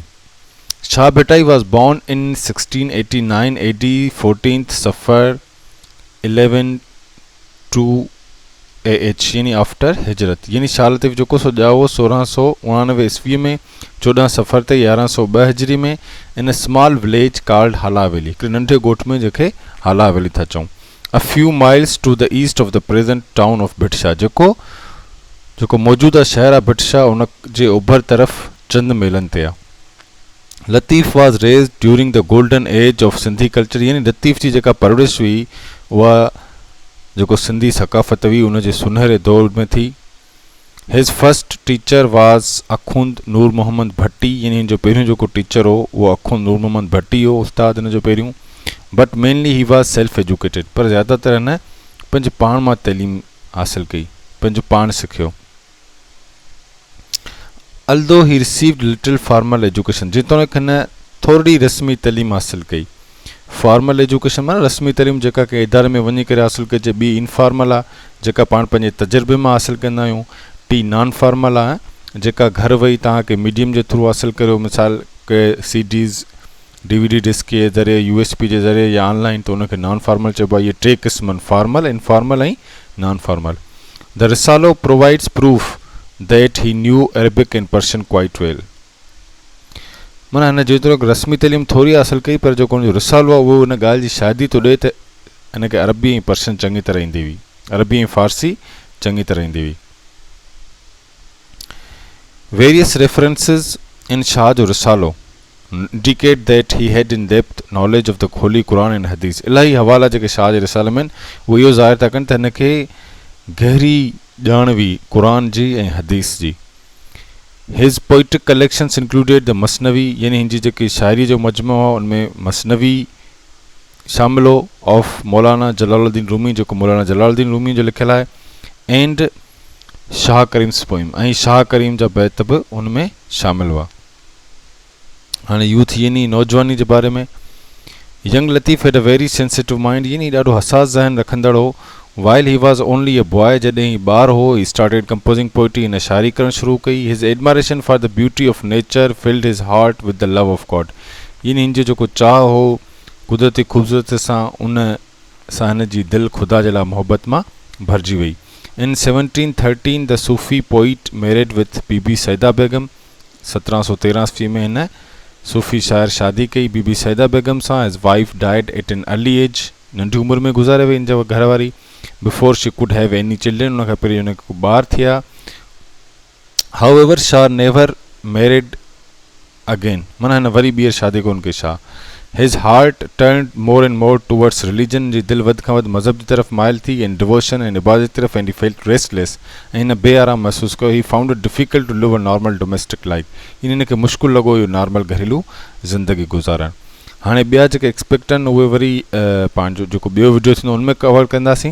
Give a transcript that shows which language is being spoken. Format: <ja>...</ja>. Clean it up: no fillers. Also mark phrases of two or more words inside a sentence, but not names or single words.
<en>Shah Bhitai was born in 1689 AD 14th Safar 11 AH</en> <sd>यानी आफ्टर हिजरत, यानी शाह लतीफ़ जेको सो ॼाओ 1699 ईस्वीअ में 14 सफ़र ते 1102 हिजरी में</sd> <en>in small village called</en> <sd>हाला हवेली, हिकिड़े नंढे ॻोठ में जंहिंखे हाला हवेली था चऊं.</sd> <en>a few miles to the east of the present town of</en> <sd>भिटशा, जेको मौजूदा शहर आहे भिटशा उन जे ओभर तरफ़ चंद मेलनि ते आहे. लतीफ़</sd> <en>was raised during the golden age of Sindhi culture,</en> <sd>यानी लतीफ़ जी जेका परवरिश हुई उहा जेको सिंधी सकाफ़त हुई उनजे सुनहरे दौर में थी.</sd> <en>His first teacher was</en> <sd>अखुंद नूर मोहम्मद भट्टी, यानी हिन जो पहिरियों जेको टीचर हो उहो अखुंद नूर मोहम्मद भट्टी हो, उस्ताद हिन जो पहिरियों.</sd> <en>But mainly he was self educated,</en> <sd>पर ज़्यादातर हिन पंहिंजे पाण मां तइलीम हासिलु कई, पंहिंजो पाण सिखियो.</sd> <en>Although he received little formal education,</en> <sd>जेतोणीकि हिन थोरी रस्मी तइलीम हासिलु कई.</sd> <en>formal education</en> <sd>माना रस्मी तइलीम जेका कंहिं इदारे में वञी करे हासिलु कजे, ॿी इनफॉर्मल आहे जेका पाण पंहिंजे तजुर्बे मां हासिलु कंदा आहियूं. टी</sd> <en>non formal</en> <sd>आहे जेका घर वेही तव्हांखे मीडियम जे थ्रू हासिलु करियो, मिसाल के CDs DVD डिस्क जे ज़रिए, USB जे ज़रिए या ऑनलाइन, त उनखे</sd> <en>non formal</en> <sd>चइबो आहे. इहे टे क़िस्मनि फॉर्मल, इनफॉर्मल ऐं</sd> <en>non formal. The Risalo provides proof that he knew Arabic and Persian quite well,</en> <sd>माना हिन जेतिरो रस्मी तइलीम थोरी हासिलु कई, पर जेको हुनजो रिसालो आहे उहो हिन ॻाल्हि जी शादी थो ॾिए त हिनखे अरबी ऐं पर्शियन चङी तरह ईंदी हुई, अरबी ऐं फारसी चङी तरह ईंदी हुई.</sd> <en>Various references in शाह जो रिसालो indicate that he had in depth knowledge of the Holy Quran and Hadith.</en> <sd>इलाही हवाला जेके शाह जे रिसाले में उहे इहो ज़ाहिर था कनि त हिनखे गहरी ॼाण हुई क़ुरान जी ऐं हदीस जी.</sd> <en>His poetic collections included the</en> <sd>मसनवी, यानी हिन जी जेकी शाइरी जो मजमो आहे उनमें मसनवी शामिल हो, ऑफ मौलाना जलालुद्दीन रूमी, जेको मौलाना जलालुद्दीन रूमी जो लिखियलु आहे,</sd> <en>and Shah Karim's poem,</en> <sd>ऐं शाह करीम जा बैत बि उनमें शामिल हुआ. हाणे यूथ यानी नौजवानी जे बारे में.</sd> <en>Young Latif had a very sensitive mind,</en> <sd>यानी ॾाढो हसास ज़हन रखंदड़ हो.</sd> <en>While he was only a boy,</en> <sd>जॾहिं ही ॿार हो,</sd> <en>he started composing poetry,</en> <sd>हिन शाइरी करणु शुरू कई.</sd> <en>His admiration for the beauty of nature filled his heart with the love of God,</en> <sd>यानी हिन जो जेको चाह हो कुदरती ख़ूबसूरत सां, उन सां हिन जी दिलि ख़ुदा जे लाइ मोहबत मां भरिजी वई.</sd> <en>In 1713 the Sufi poet married with</en> <sd>बीबी सैदा बेगम, 1713 ईस्वी में हिन सूफ़ी शाइर शादी कई बीबी सैदा बेगम सां.</sd> <en>His wife died at an early age,</en> <sd>नंढी उमिरि में गुज़ारे वई हिन जा घरवारी.</sd> <en>Before she could have any children,</en> <sd>उनखां पहिरीं हुनखे ॿार थिया.</sd> <en>However Shah never married again,</en> <sd>माना हिन वरी ॿीहर शादी कोन कई शाह.</sd> <en>His heart turned more and more towards religion,</en> <sd>जी दिलि वधि खां वधि मज़हब जी तरफ़ माइल थी,</sd> <en>and devotion</en> <sd>ऐं इबादत तरफ़,</sd> <en>And he felt restless,</en> <sd>ऐं हिन बेआराम महसूसु कयो.</sd> <en>He found it difficult to live a normal domestic life,</en> <sd>हिनखे मुश्किल लॻो इहो नॉर्मल घरेलू ज़िंदगी गुज़ारणु. हाणे ॿिया जेके एक्सपेक्ट आहिनि उहे वरी पंहिंजो जेको ॿियो वीडियो थींदो उनमें कवर कंदासीं.</sd>